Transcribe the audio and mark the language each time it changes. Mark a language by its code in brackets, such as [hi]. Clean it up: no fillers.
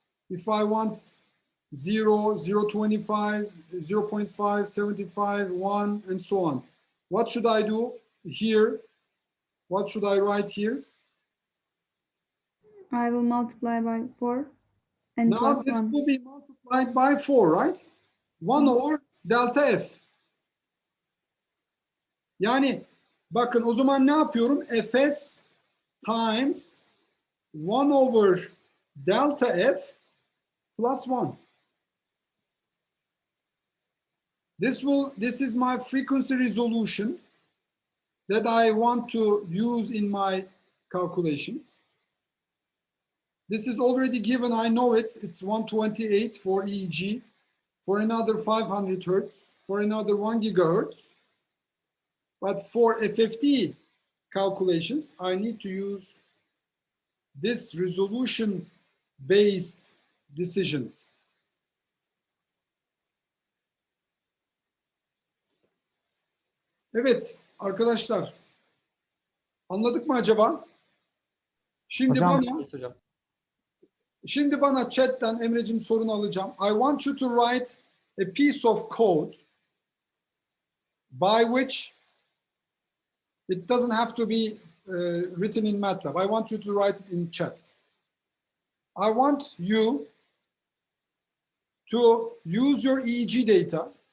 [en] If I want 0, 0.25, 0.5, 75, 1, and so on. What should I do here? What should I write here? I will multiply by 4 and Now plus this 1. will be multiplied by 4, right? 1 over delta F. [tr] Yani bakın o zaman ne yapıyorum? [en] Fs times 1 over delta F plus 1. This is my frequency resolution that I want to use in my calculations. This is already given, I know it. It's 128 for EEG, for another 500 hertz, for another 1 gigahertz. But for FFT calculations, I need to use this resolution-based decisions. [tr] Evet arkadaşlar, anladık mı acaba? Şimdi Hocam. bana [en] Yes hocam. [tr] Şimdi bana chatten Emre'cim sorunu alacağım. [en] I want you to write a piece of code by which it doesn't have to be written in Matlab. I want you to write it in chat. I want you to use your EEG data.